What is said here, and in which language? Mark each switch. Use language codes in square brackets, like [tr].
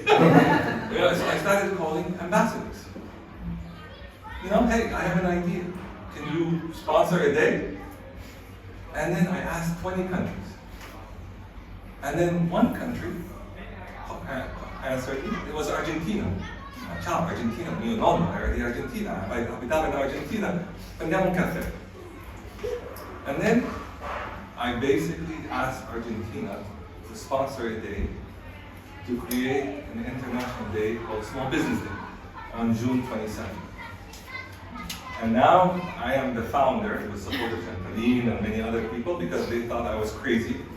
[en] So I started calling ambassadors. Hey, I have an idea. Can you sponsor a day? And then I asked 20 countries. And then one country answered me. It was Argentina. [it] Ciao, Argentina, mio nonno era di Argentina, abitava in Argentina, prendiamo un caffè. [en] And then I basically asked Argentina to sponsor a day to create an international day called Small Business Day on June 27th. And now I am the founder with support of Pauline and many other people because they thought I was crazy.